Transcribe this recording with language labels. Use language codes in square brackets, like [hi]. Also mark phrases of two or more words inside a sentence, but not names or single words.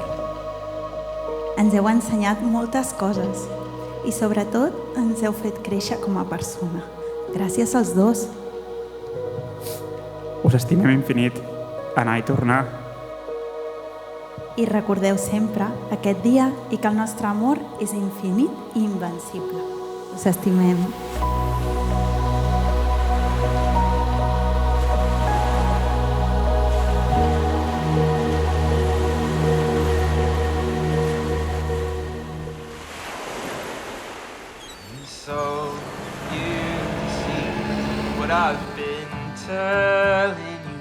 [ca] Ens heu ensenyat moltes coses i sobretot ens heu fet créixer com a persona. Gràcies als dos. Us estimem infinit, anar i tornar. I recordeu sempre aquest dia i que el nostre amor és infinit i invencible. Us estimem. [en] So you see what I've been telling you.